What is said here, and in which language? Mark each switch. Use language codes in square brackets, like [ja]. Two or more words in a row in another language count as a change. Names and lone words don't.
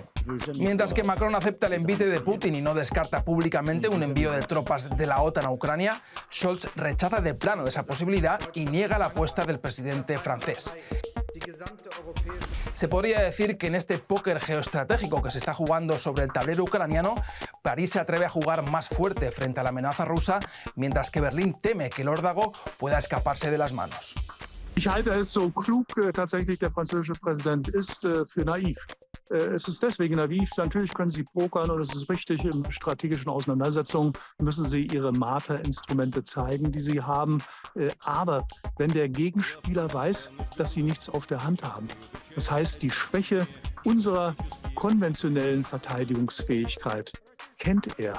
[es] Mientras que Macron acepta el envite de Putin y no descarta públicamente un envío de tropas de la OTAN a Ucrania, Scholz rechaza de plano esa posibilidad y niega la apuesta del presidente francés. Se podría decir que en este póker geoestratégico que se está jugando sobre el tablero ucraniano, París se atreve a jugar más fuerte frente a la amenaza rusa, mientras que Berlín teme que el órdago pueda escaparse de las manos. [de] Ich halte es, so klug tatsächlich der französische Präsident ist, für naiv. Es ist deswegen naiv, natürlich können Sie pokern und es ist richtig, in strategischen Auseinandersetzungen müssen Sie Ihre Marterinstrumente zeigen, die Sie haben. Aber wenn der Gegenspieler weiß, dass Sie nichts auf der Hand haben, das heißt, die Schwäche unserer konventionellen Verteidigungsfähigkeit kennt er.